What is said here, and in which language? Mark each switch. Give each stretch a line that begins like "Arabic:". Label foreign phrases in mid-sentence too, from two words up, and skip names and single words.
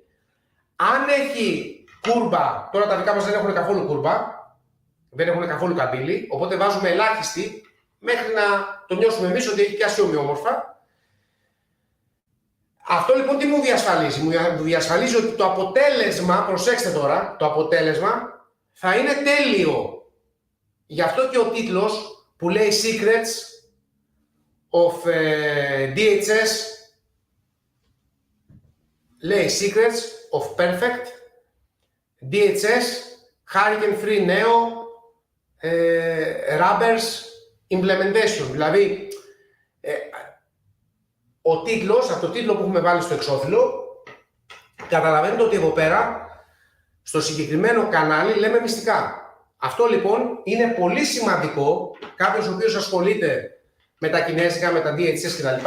Greek: Αν έχει κούρμπα, τώρα τα δικά μας δεν έχουν καθόλου κούρμπα, δεν έχουν καθόλου καμπύλη, οπότε βάζουμε ελάχιστη μέχρι να το νιώσουμε εμείς ότι έχει πιάσει ομοιόμορφα. Αυτό λοιπόν τι μου διασφαλίζει? Μου διασφαλίζει ότι το αποτέλεσμα, προσέξτε τώρα, το αποτέλεσμα θα είναι τέλειο. Γι' αυτό και ο τίτλος που λέει Secrets of DHS λέει Secrets of Perfect DHS Hurricane Free Neo Rubbers Implementation. Δηλαδή ο τίτλος, από το τίτλο που έχουμε βάλει στο εξώφυλλο, καταλαβαίνετε ότι εδώ πέρα στο συγκεκριμένο κανάλι λέμε μυστικά. Αυτό λοιπόν είναι πολύ σημαντικό κάποιος ο οποίος ασχολείται με τα κινέζικα, με τα DHS κτλ.